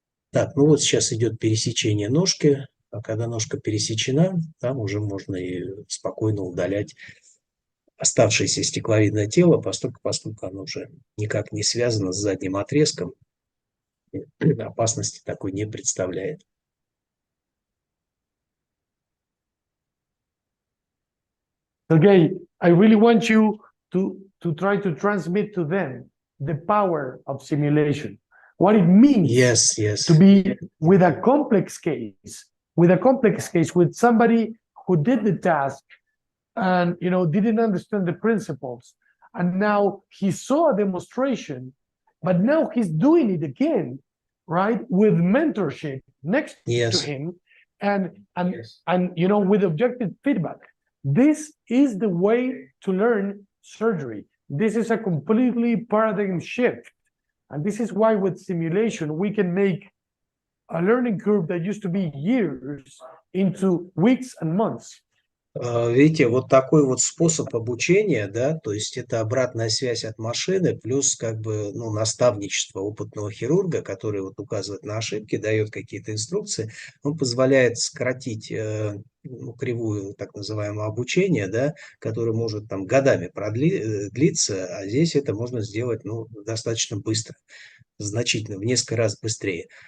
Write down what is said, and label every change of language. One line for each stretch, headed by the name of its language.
Russian: Так, ну вот сейчас идет пересечение ножки, а когда ножка пересечена, там уже можно и спокойно удалять оставшееся стекловидное тело, поскольку оно уже никак не связано с задним отрезком, опасности такой не представляет.
English: Sergey, I really want you to try to transmit to them the power of simulation, what it means to be with a complex case, with somebody who did the task and didn't understand the principles, and now he saw a demonstration, but now he's doing it again, right, with mentorship next to him, and with objective feedback. This is the way to learn surgery. This is a completely paradigm shift. And this is why with simulation, we can make a learning curve that used to be years into weeks and months.
Russian: Видите, вот такой вот способ обучения, да, то есть это обратная связь от машины, плюс как бы, ну, наставничество опытного хирурга, который вот указывает на ошибки, дает какие-то инструкции, он позволяет сократить кривую так называемого обучения, да, которое может там годами длиться, а здесь это можно сделать, ну, достаточно быстро, значительно, в несколько раз быстрее.